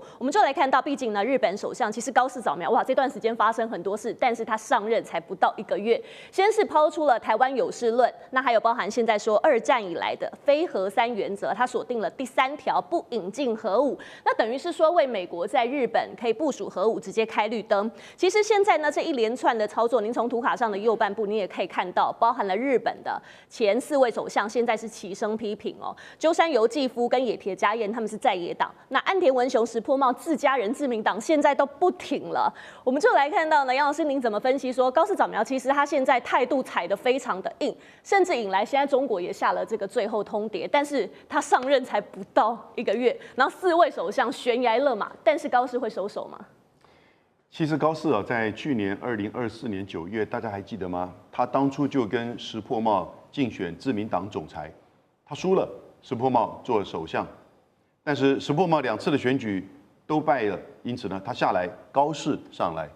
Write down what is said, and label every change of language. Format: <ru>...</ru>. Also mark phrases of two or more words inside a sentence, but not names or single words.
<zh>我們就來看到，畢竟呢日本首相其實高市早苗，哇，這段時間發生很多事，但是他上任才不到1個月，先是拋出了台灣有事論，那還有包含現在說2戰以來的非核3原則，他鎖定了第3條，不引進核武，那等於是說為美國在日本可以部署核武直接開綠燈。其實現在呢這一連串的操作，您從圖卡上的右半部你也可以看到，包含了日本的前4位首相現在是齊聲批評哦，鳩山由紀夫跟野田佳彥他們是在野黨，那岸田文雄、石破茂自家人自民黨現在都不挺了。我們就來看到呢，楊老師您怎麼分析說高市早苗其實他現在態度踩得非常的硬，甚至引來現在中國也下了這個最後通牒，但是他上任才不到1 個月，然後4位首相懸崖勒馬，但是高市會收手嗎？其實高市在去年2024年9月，大家還記得嗎？他當初就跟石破茂競選自民黨總裁，他輸了，石破茂做了首相，但是石破茂2次的選舉都敗了，因此呢，他下來，高市上來。</zh>